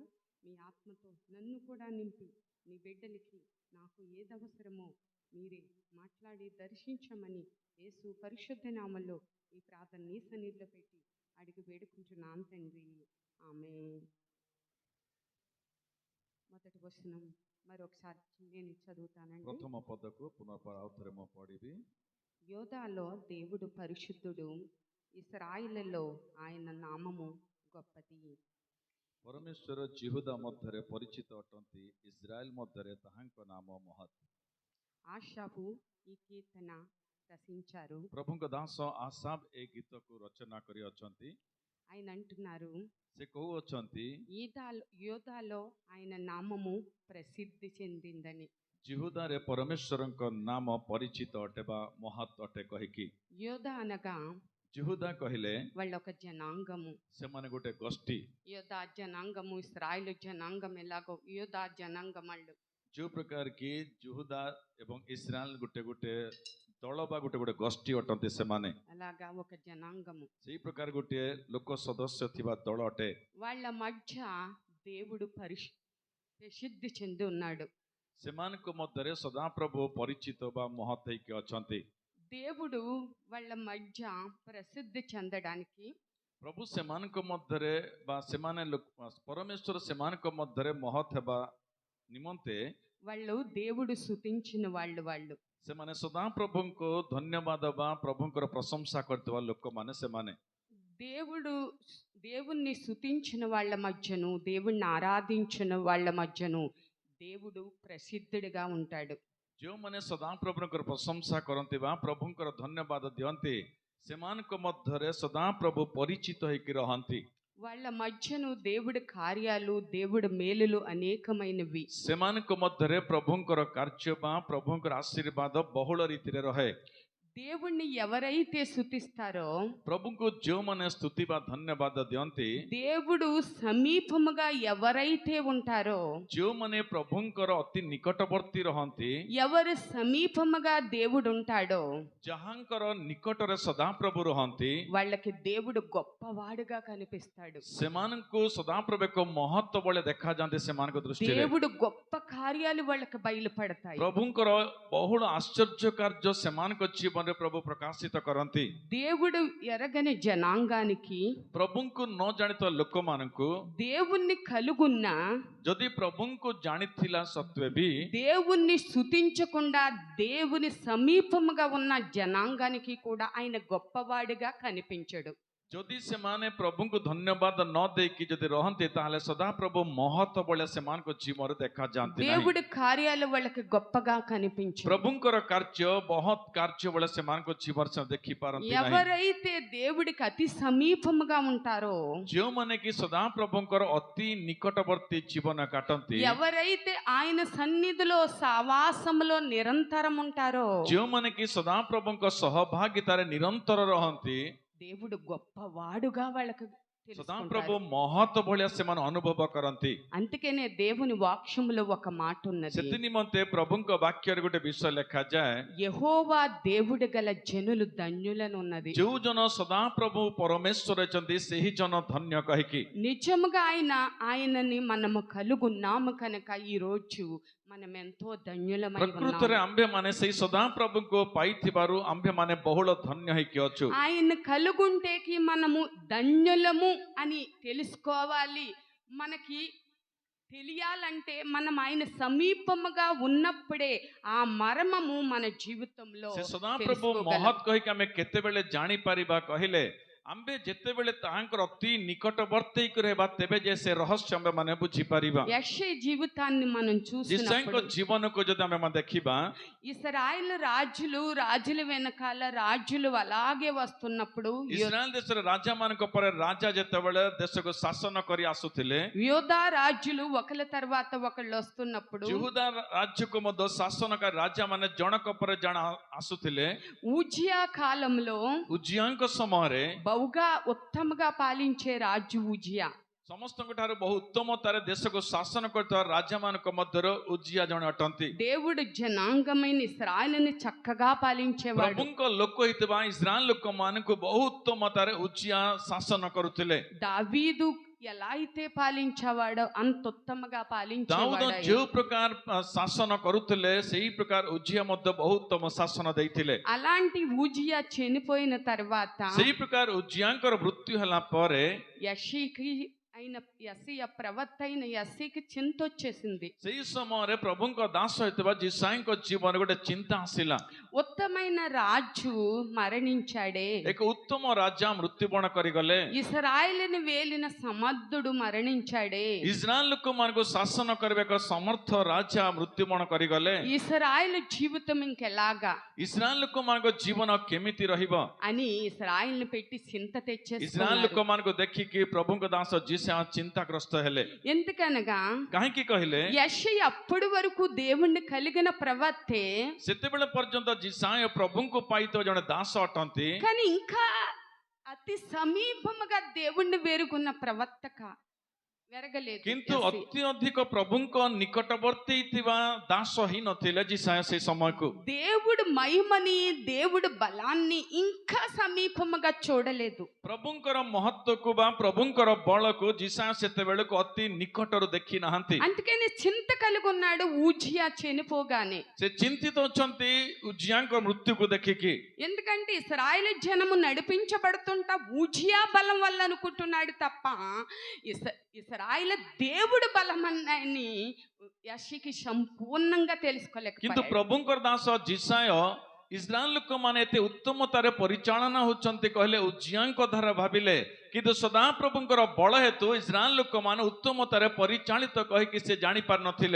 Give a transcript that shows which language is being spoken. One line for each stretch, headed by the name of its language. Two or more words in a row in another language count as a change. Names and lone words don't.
Telugu: మీ ఆత్మతో నన్ను కూడా నింపి నీ బిడ్డలకి నాకు ఏది అవసరమో మీరే మాట్లాడి దర్శించమని యేసు పరిశుద్ధ నామములో ఈ ప్రార్థన నీ సన్నిధిలో పెట్టి అడిగి వేడుకుంటున్నాను తండ్రి, ఆమేన్. మొదటి వచనం మరొకసారి నేను చదువుతానండి.
Odia: ପ୍ରଥମ ପଦକୁ ପୁନର୍ବାର ଆଉଥରେ ମୁଁ ପଢ଼ିବି।
Telugu: యోదాలో దేవుడు పరిశుద్ధుడు, ఇశ్రాయేలులో ఆయన నామము గొప్పది.
Odia: ପରମେଶ୍ୱର ଜିହୁଦା ମଧ୍ୟରେ ପରିଚିତ ଅଟନ୍ତି, ଇସ୍ରାଏଲ ମଧ୍ୟରେ ତାହାଙ୍କ ନାମ ମହତ୍।
Telugu: ఆషాపు ఈ కీర్తన రచించారు.
Odia: ପ୍ରଭୁଙ୍କ ଦାସ ଆସାବ ଏ ଗୀତକୁ ରଚନା କରି ଅଛନ୍ତି।
Telugu: ఆయన అంటున్నారు,
Odia: ସେ କହୁଅଛନ୍ତି
Telugu: యోదాలో ఆయన నామము ప్రసిద్ధి చెందిందని.
Odia: ଜିହୁଦାରେ ପରମେଶ୍ୱରଙ୍କ ନାମ ପରିଚିତ ଅଟେ ବା ମହତ୍ ଅଟେ କହିକି।
Telugu: యోధా అనగా
Odia: ଜିହୁଦା କହିଲେ
Telugu: వాళ్ళొక జనాంగము.
Odia: ସେମାନେ ଗୋଟେ ଗୋଷ୍ଠୀ।
Telugu: యోధా జనాంగము, ఇశ్రాయేలు జనాంగం ఎలాగో యోధా జనాంగం వాళ్ళు.
Odia: ଯେଉଁ ପ୍ରକାର କି ଜିହୁଦା ଏବଂ ଇସ୍ରାଏଲ ଗୋଟେ ଗୋଟେ ଦଳ ବା ଗୋଟେ ଗୋଟେ ଗୋଷ୍ଠୀ ଅଟନ୍ତି ସେମାନେ,
Telugu: అలాగా ఒక జనాంగము.
Odia: ସେଇ ପ୍ରକାର ଗୋଟିଏ ଲୋକ ସଦସ୍ୟ ଥିବା ଦଳ ଅଟେ।
Telugu: వాళ్ళ మధ్య దేవుడు ప్రసిద్ధి చెంది ఉన్నాడు.
Odia: ସେମାନଙ୍କ ମଧ୍ୟରେ ସଦାପ୍ରଭୁ ପରିଚିତ ବା ମହତ୍ ହେଇକି ଅଛନ୍ତି।
Telugu: దేవుడు వాళ్ళ మధ్య ప్రసిద్ధి చెందడానికి
Odia: ପ୍ରଭୁ ସେମାନଙ୍କ ମଧ୍ୟରେ ବା ସେମାନେ ପରମେଶ୍ୱର ସେମାନଙ୍କ ମଧ୍ୟରେ ମହତ୍ ହେବା ନିମନ୍ତେ
Telugu: వాళ్ళు దేవుడు స్తుతించిన వాళ్ళు
Odia: ସେମାନେ ସଦାପ୍ରଭୁଙ୍କୁ ଧନ୍ୟବାଦ ବା ପ୍ରଭୁଙ୍କର ପ୍ରଶଂସା କରିଥିବା ଲୋକମାନେ ସେମାନେ।
Telugu: దేవుణ్ణి స్తుతించిన వాళ్ళ మధ్యను, దేవుణ్ణి ఆరాధించిన వాళ్ళ మధ్యను దేవుడు ప్రసిద్ధుడిగా ఉంటాడు.
Odia: ଯେଉଁମାନେ ସଦାପ୍ରଭୁଙ୍କର ପ୍ରଶଂସା କରନ୍ତି ବା ପ୍ରଭୁଙ୍କର ଧନ୍ୟବାଦ ଦିଅନ୍ତି, ସେମାନଙ୍କ ମଧ୍ୟରେ ସଦାପ୍ରଭୁ ପରିଚିତ ହେଇକି ରହନ୍ତି।
Telugu: వాళ్ళ మధ్యను దేవుడి కార్యాలు, దేవుడి మేలులు అనేకమైనవి.
Odia: ସେମାନଙ୍କ ମଧ୍ୟରେ ପ୍ରଭୁଙ୍କର କାର୍ଯ୍ୟ ବା ପ୍ରଭୁଙ୍କର ଆଶୀର୍ବାଦ ବହୁଳ ରୀତିରେ ରହେ।
Telugu: దేవుణ్ణి ఎవరైతే స్తుతిస్తారో,
Odia: ପ୍ରଭୁଙ୍କୁ ଯେଉଁମାନେ ସ୍ତୁତି ବା ଧନ୍ୟବାଦ ଦିଅନ୍ତି,
Telugu: దేవుడు సమీపముగా ఎవరైతే ఉంటారో,
Odia: ଯେଉଁମାନେ ପ୍ରଭୁଙ୍କର ଅତି ନିକଟବର୍ତ୍ତୀ ରହନ୍ତି,
Telugu: ఎవరు సమీపముగా దేవుడు ఉంటాడో
Odia: ଯାହାଙ୍କର ନିକଟରେ ସଦାପ୍ରଭୁ ରହନ୍ତି,
Telugu: వాళ్ళకి దేవుడు గొప్పవాడుగా కనిపిస్తాడు.
Odia: ସେମାନଙ୍କୁ ସଦାପ୍ରଭୁ ଏକ ମହତ୍ଵ ଭଳି ଦେଖାଯାଆନ୍ତି। ସେମାନଙ୍କ ଦୃଷ୍ଟିରେ
Telugu: దేవుడు గొప్ప కార్యాలు వాళ్ళకి బయలుపడతాయి.
Odia: ପ୍ରଭୁଙ୍କର ବହୁଳ ଆଶ୍ଚର୍ଯ୍ୟ କାର୍ଯ୍ୟ ସେମାନଙ୍କ ଜୀବନରେ ପ୍ରଭୁ ପ୍ରକାଶିତ କରନ୍ତି।
Telugu: దేవుడు ఎరగని జనాంగానికి,
Odia: ପ୍ରଭୁଙ୍କୁ ନ ଜାଣିଥିବା ଲୋକମାନଙ୍କୁ,
Telugu: దేవుణ్ణి కలుగున్న,
Odia: ଯଦି ପ୍ରଭୁଙ୍କୁ ଜାଣିଥିଲା ସତ୍ତ୍ୱେ ବି
Telugu: దేవుణ్ణి స్తుతించకుండా దేవుని సమీపముగా ఉన్న జనాంగానికి కూడా ఆయన గొప్పవాడిగా కనిపించడు.
Odia: ଯଦି ସେମାନେ ପ୍ରଭୁଙ୍କୁ ଧନ୍ୟବାଦ ନ ଦେଇକି ଯଦି ରହନ୍ତି, ତାହେଲେ ସଦାପ୍ରଭୁ ମହତ୍ଵ ଭଳି ସେମାନଙ୍କ ଜୀବନରେ ଦେଖାଯାଆନ୍ତି ନାହିଁ।
Telugu: దేవుడి కార్యాలు వాళ్ళకి గొప్పగా కనిపించవు.
Odia: ପ୍ରଭୁଙ୍କର କାର୍ଯ୍ୟ ବହୁତ କାର୍ଯ୍ୟ ଭଳି ସେମାନଙ୍କ ଜୀବନରେ ସେମାନେ ଦେଖିପାରନ୍ତି ନାହିଁ।
Telugu: ఎవరైతే దేవుడికి అతి సమీపముగా ఉంటారో,
Odia: ଯେଉଁମାନେ କି ସଦାପ୍ରଭୁଙ୍କର ଅତି ନିକଟବର୍ତ୍ତୀ ଜୀବନ କାଟନ୍ତି,
Telugu: ఎవరైతే ఆయన సన్నిధిలో సావాసములో నిరంతరం ఉంటారో,
Odia: ଯେଉଁମାନେ କି ସଦାପ୍ରଭୁଙ୍କ ସହଭାଗିତାରେ ନିରନ୍ତର ରହନ୍ତି,
Telugu: దేవుడు గొప్పవాడుగా వాళ్ళకు
Odia: ସଦାପ୍ରଭୁ
Telugu: తెలుసుకుంటారు.
Odia: ମହତ ଭଳିଆ ସେମାନେ ଅନୁଭବ କରନ୍ତି।
Telugu: అందుకనే దేవుని వాక్యములో ఒక మాట ఉన్నది,
Odia: ସେଥି ନିମନ୍ତେ ପ୍ରଭୁଙ୍କ ବାକ୍ୟରେ ଗୋଟେ ବିଷୟ ଲେଖାଯାଏ,
Telugu: యెహోవా దేవుడు గల జనులు ధన్యులను ఉన్నది.
Odia: ଯୋଉ ଜନ ସଦାପ୍ରଭୁ ପରମେଶ୍ୱର ଅଛନ୍ତି ସେହି ଜନ ଧନ୍ୟ କହିକି।
Telugu: నిజముగా ఆయనని మనము కలుగున్నాము కనుక ఈ రోజు మనం ఎంతో ధన్యులమై
Odia: ପ୍ରକୃତରେ
Telugu: ఉన్నాము.
Odia: ଆମ୍ଭେମାନେ ସେଇ ସଦାପ୍ରଭୁଙ୍କୁ ପାଇଥିବାରୁ ଆମ୍ଭେମାନେ ବହୁଳ ଧନ୍ୟ ହେଇକି ଅଛୁ।
Telugu: ఆయన కలుగుంటేకి మనము ధన్యులము అని తెలుసుకోవాలి. మనకి తెలియాలంటే మనం ఆయన సమీపముగా ఉన్నప్పుడే ఆ మర్మము మన జీవితంలో
Odia: ସେ ସଦାପ୍ରଭୁ
Telugu: తెలుసుకోగలం.
Odia: ମହତ୍ କହିକି ଆମେ କେତେବେଳେ ଜାଣିପାରିବା କହିଲେ, ଆମ୍ଭେ ଯେତେବେଳେ ତାହାଙ୍କର ଅତି ନିକଟବର୍ତ୍ତୀ ରହିବା ତେବେ ଯେ ସେ ରହସ୍ୟ ଆମ୍ଭେମାନେ ବୁଝିପାରିବା।
Telugu: యెషయా జీవితాన్ని మనం
Odia: ଯିଶାଙ୍କ
Telugu: చూసినప్పుడు
Odia: ଜୀବନକୁ ଯଦି ଆମେ ଦେଖିବା,
Telugu: ఇశ్రాయేలు రాజుల వెనకాల రాజులు అలాగే వస్తున్నప్పుడు
Odia: ଇସ୍ରାଏଲ ଦେଶରେ ରାଜା ମାନଙ୍କ ପରେ ରାଜା ଯେତେବେଳେ ଦେଶକୁ ଶାସନ କରି ଆସୁଥିଲେ,
Telugu: యోధా రాజులు ఒకళ్ళ తర్వాత ఒకళ్ళు వస్తున్నప్పుడు
Odia: ଯୁହୁଦା ରାଜ୍ୟକୁ ମଧ୍ୟ ଶାସନକାରୀ ରାଜା ମାନେ ଜଣକ ପରେ ଜଣ ଆସୁଥିଲେ।
Telugu: ఊజియా కాలంలో
Odia: ଉଜିୟାଙ୍କ ସମୟରେ
Telugu: బహుగా ఉత్తమగా పాలించే రాజు ఊజియా.
Odia: ସମସ୍ତଙ୍କ ଠାରୁ ବହୁ ଉତ୍ତମତାରେ ଦେଶକୁ ଶାସନ କରୁଥିବା ରାଜା ମାନଙ୍କ ମଧ୍ୟରୁ ଉଜିୟା ଜଣେ ଅଟନ୍ତି।
Telugu: దేవుడు జనాంగమైన ఇశ్రాయేలుని చక్కగా పాలించేవాడు.
Odia: ପ୍ରଭୁଙ୍କ ଲୋକ ହେଇଥିବା ଇସ୍ରାଏଲ ଲୋକମାନଙ୍କୁ ବହୁ ଉତ୍ତମତାରେ ଉଜିୟା ଶାସନ କରୁଥିଲେ।
Telugu: దావీదు ఎలా అయితే పాలించేవాడో అంత ఉత్తమగా
Odia: ଦାଉଦ
Telugu: పాలించేవాడు.
Odia: ଯେଉଁ ପ୍ରକାର ଶାସନ କରୁଥିଲେ ସେହି ପ୍ରକାର ଉଜିୟା ମଧ୍ୟ ବହୁ ଉତ୍ତମ ଶାସନ ଦେଇଥିଲେ।
Telugu: అలాంటి ఊజియా చనిపోయిన తర్వాత
Odia: ସେହି ପ୍ରକାର ଉଜିୟାଙ୍କର ମୃତ୍ୟୁ ହେଲା ପରେ
Telugu: యెషయా ప్రవక్త అయిన యెషయాకి చింత వచ్చేసింది.
Odia: ସେହି ସମୟରେ ପ୍ରଭୁଙ୍କ ଦାସ ହେଇଥିବା ଯିଶାଙ୍କ ଜୀବନ ଗୋଟେ ଚିନ୍ତା ଆସିଲା।
Telugu: ఉత్తమైన రాజు మరణించాడే,
Odia: ଏକ ଉତ୍ତମ ରାଜା ମୃତ୍ୟୁବରଣ କରିଗଲେ,
Telugu: ఇశ్రాయేలుని వేలిన సమర్థుడు మరణించాడే,
Odia: ଇସ୍ରାଏଲ ଲୋକମାନଙ୍କୁ ଶାସନ କରିବା ଏକ ସମର୍ଥ ରାଜା ମୃତ୍ୟୁବରଣ କରିଗଲେ,
Telugu: ఇశ్రాయేలు జీవితం ఇంకెలాగా
Odia: ଇସ୍ରାଏଲ ଲୋକମାନଙ୍କ ଜୀବନ କେମିତି ରହିବ?
Telugu: అని ఇశ్రాయేలుని పెట్టి చింత
Odia: ଇସ୍ରାଏଲ
Telugu: తెచ్చేస్తున్నారు.
Odia: ଲୋକମାନଙ୍କୁ ଦେଖିକି ପ୍ରଭୁଙ୍କ ଦାସ ଯିଶା ଚିନ୍ତାଗ୍ରସ୍ତ ହେଲେ।
Telugu: ఎందుకనగా
Odia: କାହିଁକି କହିଲେ,
Telugu: యెషయా అప్పటి వరకు దేవుణ్ణి కలిగిన ప్రవక్తే,
Odia: ସେତେବେଳେ ପର୍ଯ୍ୟନ୍ତ ଯିଶାୟ ପ୍ରଭୁଙ୍କୁ ପାଇଥିବା ଜଣେ ଦାସ ଅଟନ୍ତି,
Telugu: కానీ ఇంకా అతి సమీపముగా దేవుణ్ణి వేరుకున్న ప్రవక్తక వెరగలేదు.
Odia: କିନ୍ତୁ
Telugu: యెషయా.
Odia: ଅତି ଅଧିକ ପ୍ରଭୁଙ୍କ ନିକଟବର୍ତ୍ତୀ ଥିବା ଦାସ ହିଁ ନଥିଲେ ଯିଶାୟ ସେ ସମୟକୁ।
Telugu: దేవుడు మహిమని దేవుడు బలాన్ని ఇంకా సమీపముగా చూడలేదు.
Odia: ପ୍ରଭୁଙ୍କର ମହତ୍ୱକୁ ବା ପ୍ରଭୁଙ୍କର ବଳକୁ ଯିଶାୟ ସେତେବେଳକୁ ଅତି ନିକଟରୁ ଦେଖି ନାହାନ୍ତି।
Telugu: అందుకని చింత కలిగి ఉన్నాడు ఊజియా చనిపోగానే.
Odia: ସେ ଚିନ୍ତିତ ଅଛନ୍ତି ଉଜିୟାଙ୍କ ମୃତ୍ୟୁକୁ ଦେଖିକି।
Telugu: ఎందుకంటే ఇశ్రాయేలు జనము నడిపించబడుతుంటా ఊజియా బలం వల్ల అనుకుంటున్నాడు తప్ప ఇశ్రాయేలు దేవుడు బలమని యెషయాకి సంపూర్ణంగా
Odia: କିନ୍ତୁ
Telugu: తెలుసుకోలేకపోయాడు.
Odia: ପ୍ରଭୁଙ୍କର ଦାସ ଯିଶାୟ ଇସ୍ରାଏଲ ଲୋକମାନେ ଏତେ ଉତ୍ତମତାରେ ପରିଚାଳନା ହଉଛନ୍ତି କହିଲେ ଉଜିୟାଙ୍କ ଦ୍ୱାରା ଭାବିଲେ, କିନ୍ତୁ ସଦାପ୍ରଭୁଙ୍କର ବଳ ହେତୁ ଇସ୍ରାଏଲ ଲୋକମାନେ ଉତ୍ତମତାରେ ପରିଚାଳିତ କହିକି ସେ ଜାଣିପାରି ନଥିଲେ।